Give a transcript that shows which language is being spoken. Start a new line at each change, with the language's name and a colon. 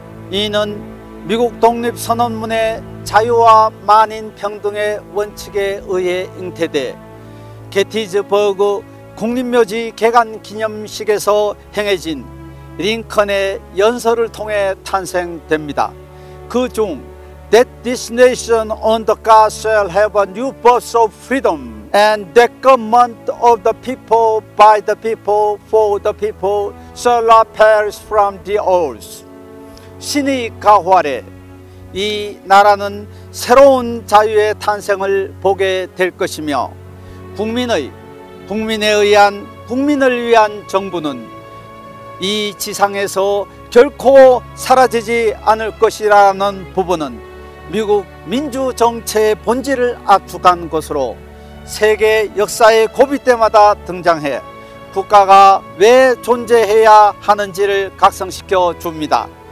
Korean: 이는 미국 독립선언문의 자유와 만인 평등의 원칙에 의해 잉태돼 게티즈버그 국립묘지 개관 기념식에서 행해진 링컨의 연설을 통해 탄생됩니다. 그중
English: That this nation under God shall have a new birth of freedom and that government of the people, by the people, for the people shall not perish from the earth.
Korean: 신의 가호 아래 이 나라는 새로운 자유의 탄생을 보게 될 것이며 국민에 의한 국민을 위한 정부는 이 지상에서 결코 사라지지 않을 것이라는 부분은 미국 민주정체의 본질을 압축한 것으로 세계 역사의 고비 때마다 등장해 국가가 왜 존재해야 하는지를 각성시켜 줍니다.